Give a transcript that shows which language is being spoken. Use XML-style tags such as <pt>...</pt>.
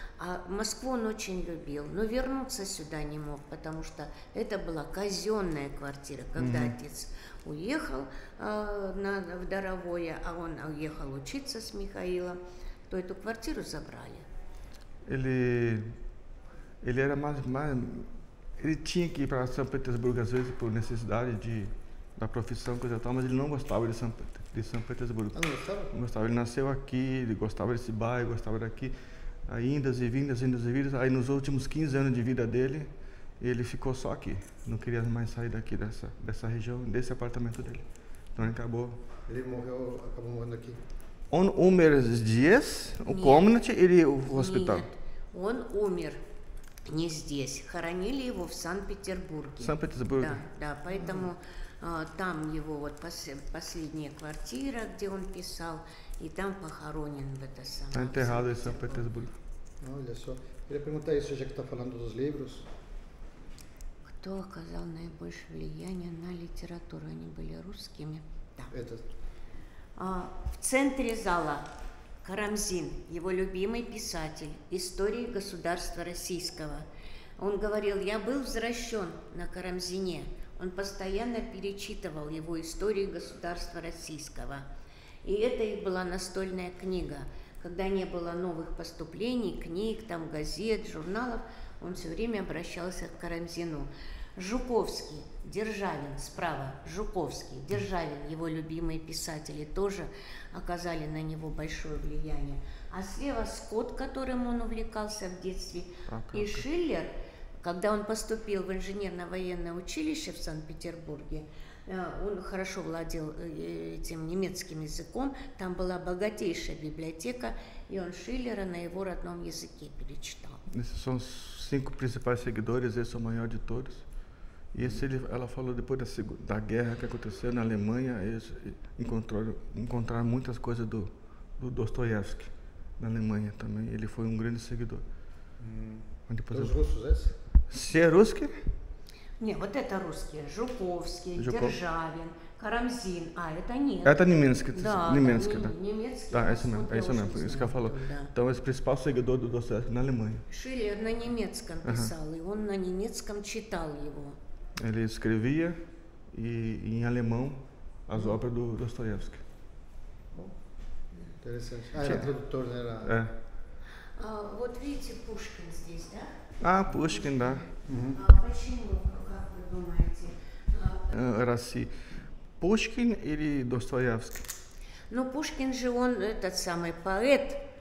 <ru>А Москву он очень любил, но вернуться сюда не мог, потому что это была казенная квартира. Когда отец уехал в Даровое, а он уехал учиться с Михаилом, то эту квартиру забрали.</ru> <pt>Ele era mais ele tinha que ir para São Petersburgo às vezes por necessidade da profissão, coisa tal, mas ele não gostava de São Petersburgo. Ah, não gostava? Não gostava. Ele nasceu aqui, ele gostava desse bairro, gostava daqui. Aí indas e vindas. Aí nos últimos 15 anos de vida dele, ele ficou só aqui. Não queria mais sair daqui dessa região, desse apartamento dele. Então ele acabou. Ele acabou morrendo aqui.</pt> <ru>Он умер здесь, в комнате или в</ru> <en>hospital?</en> <ru>Нет, он умер не здесь. Хоронили его в Санкт-Петербурге. Санкт-Петербурге. Да, поэтому там его вот последняя квартира, где он писал, и там похоронен в это самое.</ru> <pt>Está enterrado em São Petersburgo. Olha só. Eu queria perguntar isso, já que está falando dos livros.</pt> <ru>Кто оказал наибольшее влияние на литературу? Они были русскими. Да. Этот. В центре зала Карамзин, его любимый писатель, истории государства российского. Он говорил, я был возвращен на Карамзине. Он постоянно перечитывал его историю государства российского. И это и была настольная книга. Когда не было новых поступлений, книг, там, газет, журналов, он все время обращался к Карамзину. Жуковский, Державин справа, Жуковский, Державин, его любимые писатели, тоже оказали на него большое влияние. А слева Скотт, которым он увлекался в детстве, и Шиллер, когда он поступил в инженерно-военное училище в Санкт-Петербурге, он хорошо владел этим немецким языком, там была богатейшая библиотека, и он Шиллера на его родном языке перечитал.</ru> <pt>Esses são os 5 principais seguidores, esse é o maior de todos. E ela falou depois da guerra que aconteceu na Alemanha, eles encontraram muitas coisas do Dostoiévski na Alemanha também. Ele foi um grande seguidor. Os russos, esse? Se é</pt> <ru>русский? Не, вот это русские. Жуковский, Державин, Карамзин. Это нет. Это немецкий, да. Немецкий. Да,</ru> <pt>é isso mesmo, isso que ela falou.</pt> <ru>Да.</ru> <pt>Então, esse principal seguidor do Dostoiévski na Alemanha.</pt> <ru>Шиллер на немецком писал, и он на немецком читал его.</ru> <pt>Ele escrevia em alemão as obras do Dostoiévski. Interessante. Era tradutor, né?</pt> <ru>Вот видите, Пушкин здесь, да? Pushkin, да. Почему, как вы думаете? Россия. Пушкин или Достоевский? Ну, Пушкин же он этот самый поэт.</ru>